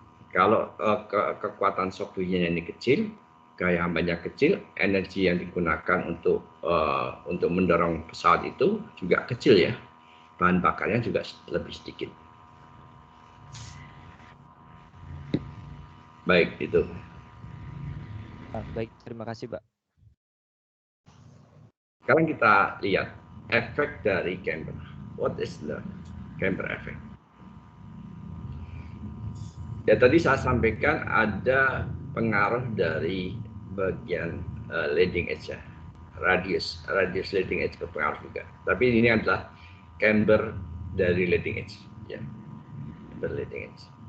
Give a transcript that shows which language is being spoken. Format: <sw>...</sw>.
<id>Kalau kekuatan shock wave-nya ini kecil, gaya hambanya kecil, energi yang digunakan untuk mendorong pesawat itu juga kecil ya, bahan bakarnya juga lebih sedikit. Baik, itu. Baik, terima kasih, Pak. Sekarang kita lihat efek dari camber.</id> <en>What is the camber effect?</en> <id>Ya, tadi saya sampaikan ada pengaruh dari bagian leading edge ya, radius leading edge berpengaruh juga. Tapi ini adalah camber dari leading edge ya, camber leading edge.</id>